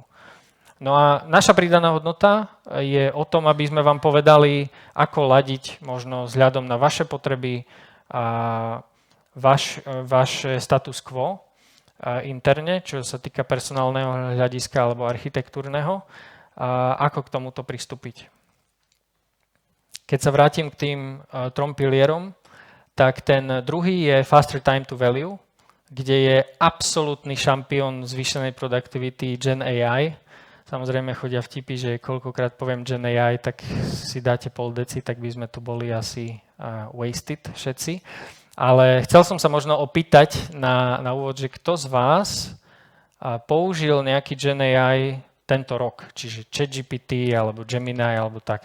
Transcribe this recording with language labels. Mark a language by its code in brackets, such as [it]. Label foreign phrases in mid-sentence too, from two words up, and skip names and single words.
[sk] No a naša pridaná hodnota je o tom, aby sme vám povedali, ako ladiť možno vzhľadom na vaše potreby a váš [la] status quo [sk] interne, čo sa týka personálneho hľadiska alebo architektúrneho, ako k tomuto pristúpiť. Keď sa vrátim k tým trom pilierom, tak ten druhý je [en] faster time to value, [sk] kde je absolútny šampión zvýšenej produktivity Gen AI. Samozrejme chodia vtipy, že koľkokrát poviem Gen AI, tak si dáte pol deci, tak by sme tu boli asi wasted všetci. Ale chcel som sa možno opýtať na úvod, že kto z vás použil nejaký Gen AI tento rok, čiže ChatGPT alebo Gemini alebo tak.